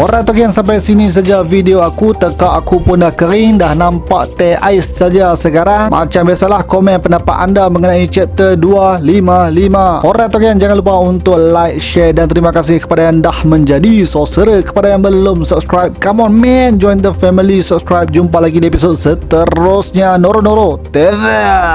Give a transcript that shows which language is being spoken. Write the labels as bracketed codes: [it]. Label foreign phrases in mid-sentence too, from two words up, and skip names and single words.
[en] Alright okay, [ms] sampai sini saja video aku. Tekak aku pun dah kering, dah nampak teh ais saja sekarang. Macam biasalah, komen pendapat anda mengenai chapter 255. [en] Alright okay, [ms] jangan lupa untuk like, share dan terima kasih kepada yang dah menjadi saudara. Kepada yang belum subscribe, [en] come on man, join the family, subscribe. [ms] Jumpa lagi di episod seterusnya. Noro TV.